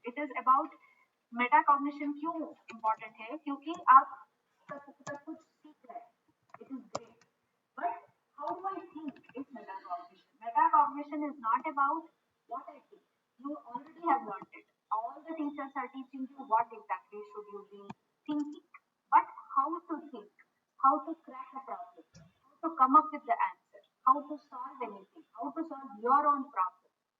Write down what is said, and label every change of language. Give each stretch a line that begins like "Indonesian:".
English: It is about metacognition.
Hindi: क्यों important है? क्योंकि आप सब कुछ सीख रहे हैं.
English: It is great. But how do I think is metacognition? Metacognition is not about what I think. You already have learned it. All the teachers are teaching you what exactly should you be thinking. But how to think, how to crack a problem, how to come up with the answer, how to solve anything, how to solve your own problem.